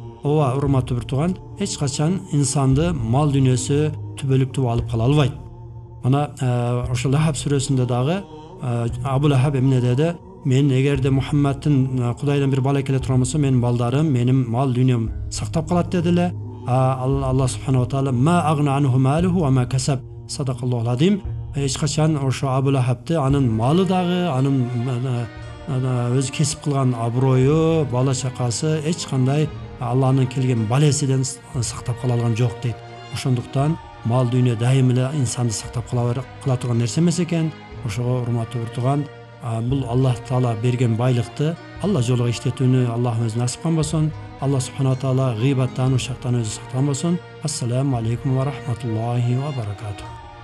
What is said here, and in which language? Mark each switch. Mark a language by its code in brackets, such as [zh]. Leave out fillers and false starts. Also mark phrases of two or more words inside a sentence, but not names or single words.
[ky] ооба урматтуу бир тууган, эч качан инсанды мал дүйнөсү түбөлүктүү алып кала албайт. Мына ошол Лахаб сүрөсүндө дагы Абу Лахаб эмне деди? Мен эгерде Мухаммадтын Кудайдан бир бала келе турган болсо, менин балдарым, менин мал дүйнөм сактап калат деди эле. [ar] الله سبحانه وتعالى ما أغنى عنه ماله وما كسب. صدق الله العظيم. [ky] Эч качан ошо Абу Лахабты анын малы дагы, анын өзү кесип кылган аброю, бала чакасы эч кандай Алланын келген балесиден сактап кала алган жок дейт. Ошондуктан мал дүйнө дайым эле инсанды сактап кала турган нерсе эмес экен. Ошого урматтуу бир тууган, бул Аллах Таала берген байлыкты Алла жолуга иштетүүнү Аллахым өзү насип кылган болсун. Алла [ar] سبحانه وتعالى [ky] гыйбаттан, ушактан өзү сактаган болсун. [ar] السلام عليكم ورحمة الله وبركاته.